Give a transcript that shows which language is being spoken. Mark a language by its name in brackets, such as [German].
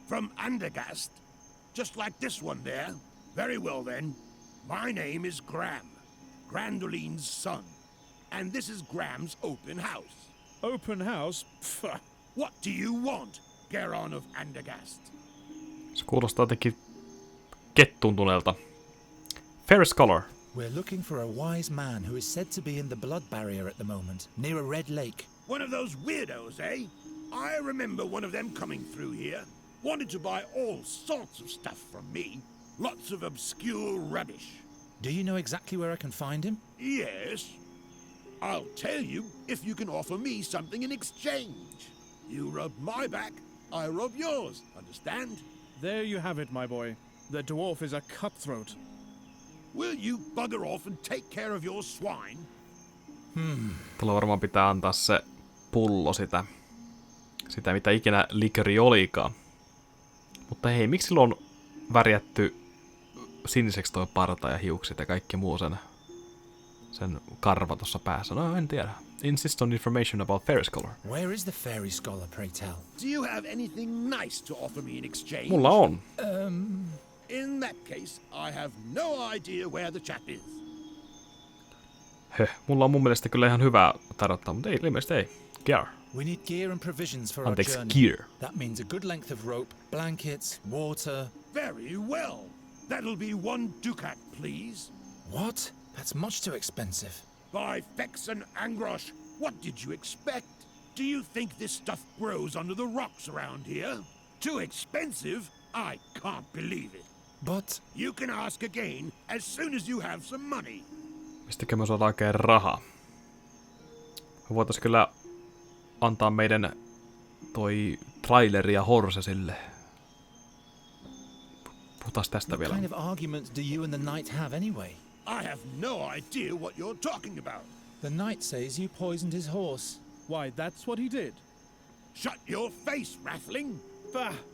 [English] From Andergast? Just like this one there? Very well, then. My name is Gram, Grandoline's son. And this is Gram's open house. Open house? Pfft. What do you want, Geron of Andergast? [Finnish] Se kuulostaa jotenkin kettuuntuneelta. [English] Fair scholar. We're looking for a wise man who is said to be in the blood barrier at the moment, near a red lake. One of those weirdos, eh? I remember one of them coming through here. Wanted to buy all sorts of stuff from me. Lots of obscure rubbish. Do you know exactly where I can find him? Yes. I'll tell you if you can offer me something in exchange. You rub my back, I rub yours. Understand? There you have it, my boy. The dwarf is a cutthroat. Will you bugger off and take care of your swine? [Finnish] Tuolla varmaan pitää antaa se pullo sitä mitä ikinä likeri olikaan. Mutta hei, miksi sillä on värjätty siniseksi toi parta ja hiukset ja kaikki muu sen karva tuossa päässä? No, en tiedä. [English] Insist on information about fairy scholar. Where is the fairy scholar, pray tell? Do you have anything nice to offer me in exchange? [Finnish] Mulla on. [English] In that case, I have no idea where the chap is. [Finnish] Mulla on mun mielestä kyllä ihan hyvää tarjottaa, mutta ei, ilmeisesti ei. [English] Gear. We need gear and provisions for our [Finnish] Anteeksi, [English] journey. gear. That means a good length of rope, blankets, water. Very well. That'll be 1 ducat, please. What? That's much too expensive. By Fex and Angrosh, what did you expect? Do you think this stuff grows under the rocks around here? Too expensive? I can't believe it. But... You can ask again as soon as you have some money. [Finnish] Mistäkö me saadaan oikein rahaa? Voitais kyllä antaa meidän toi traileri ja horse sille. Puhutaan tästä [English] What [Finnish] vielä. [English] kind of argument do you and the knight have anyway? I have no idea what you're talking about. The knight says you poisoned his horse. Why, that's what he did. Shut your face, Raffling. Bah!